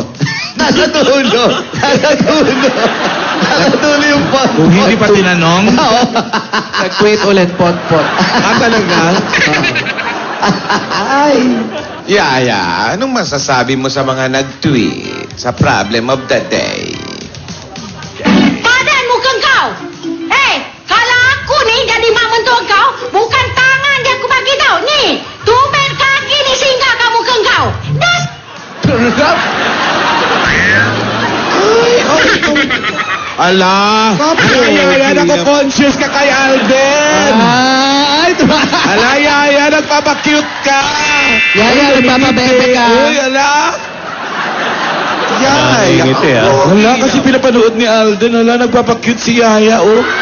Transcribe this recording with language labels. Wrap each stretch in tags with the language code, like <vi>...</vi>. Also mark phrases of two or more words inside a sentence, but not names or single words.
<tl>Nasa dulo. Nasa dulo. Nasa dulo yung pot. Kung hindi pa tinanong. Nag-tweet ulit, pot-pot. Talaga? Ay. Yaya, anong masasabi mo sa mga nag-tweet sa</tl> <en>problem of the day?</en> <ms>Padan mukhang kau. Kalau aku ni jadi mak mentua kau, bukan tangan dia aku bagi tau. Ni, tumben kaki ni singgah kat muka kau. Das.</ms> <tl>Ala! Yaya, nako-conscious ka kay Alden! Ay, Ala, Yaya, nagpapakute ka! Yaya, nagpapabebe ka. Uy, ala! Yaya! Ngiti, ah. Wala, kasi pinapanood ni Alden. Ala, nagpapakute si Yaya, oh.</tl>